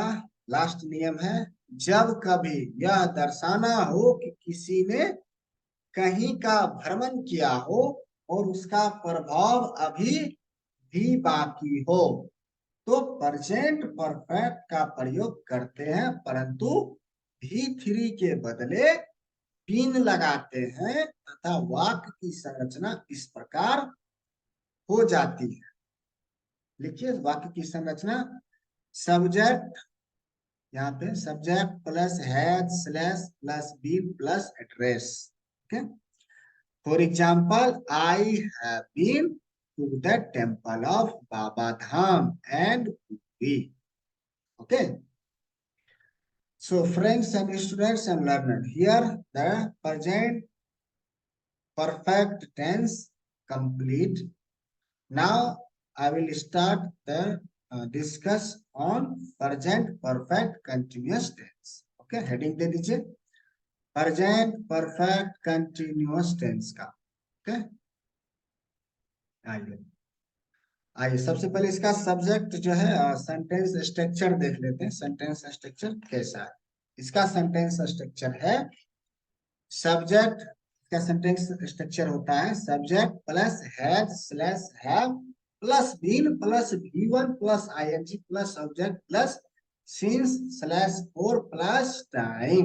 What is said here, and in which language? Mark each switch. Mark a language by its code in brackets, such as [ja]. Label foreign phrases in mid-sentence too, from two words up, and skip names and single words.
[hi] लास्ट नियम है जब कभी यह दर्शाना हो कि किसी ने कहीं का भ्रमण किया हो और उसका प्रभाव अभी भी बाकी हो तो [en] present perfect [hi] का प्रयोग करते हैं, परंतु भी थ्री के बदले बीन लगाते हैं तथा वाक्य की संरचना इस प्रकार हो जाती है। लिखिए वाक्य की संरचना सब्जेक्ट, यहाँ पे [en] subject plus has slash plus been plus address. Okay, for example I have been to the temple of Baba Dham and we. ओके, so friends and students and learners, here the present perfect tense complete. Now I will start the discuss on present perfect continuous tense. Okay, heading [hi] दे दीजिए [en] present perfect continuous tense का। [hi] okay, आइए आइए सबसे पहले इसका सब्जेक्ट जो है [en] sentence structure [hi] देख लेते हैं। [en] sentence structure [hi] कैसा है। इसका [en] sentence structure [hi] है सब्जेक्ट का [en] sentence structure [hi] होता है [en] subject plus has slash have plus been plus V1 plus ing plus subject plus since slash for plus time.